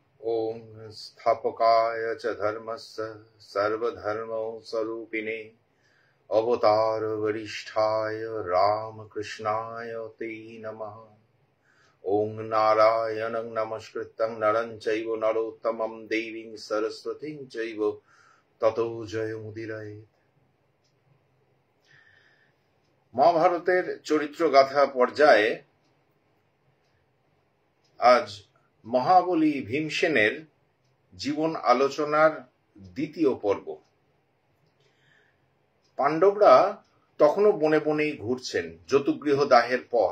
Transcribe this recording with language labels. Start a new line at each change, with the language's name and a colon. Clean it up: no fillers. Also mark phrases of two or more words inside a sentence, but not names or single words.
Sanskrit: ओम स्थापकाय च धर्मस्य सर्वधर्मस्वरूपिणे अवतार वरिष्ठाय रामकृष्णाय ते नमः। ओम नारायणं नमस्कृतं नरं चैव नरोत्तमं देवीं सरस्वतीं चैव ततो जयमुदीरयेत्।
Bangla: মহাভারতের চরিত্র গাথা পর্যায়ে আজ মহাবলী ভীমসেনের জীবন আলোচনার দ্বিতীয় পর্ব। পাণ্ডবরা তখনও বনে বনেই ঘুরছেন যতুগৃহ দাহের পর।